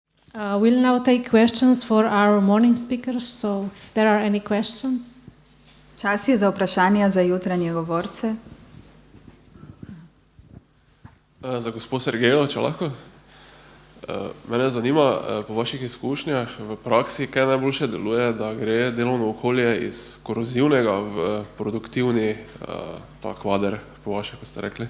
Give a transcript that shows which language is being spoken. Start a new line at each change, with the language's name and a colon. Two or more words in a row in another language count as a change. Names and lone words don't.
English: We'll now take questions for our morning speakers, so if there are any questions.
Slovenian: Čas je za vprašanja za jutranje govorce. Za gospod Sergejo, če lahko. Mene zanima, po vaših izkušnjah v praksi, kaj najboljše deluje, da gre delovno okolje iz korozivnega v produktivni ta kvader, po vaše, ko ste rekli?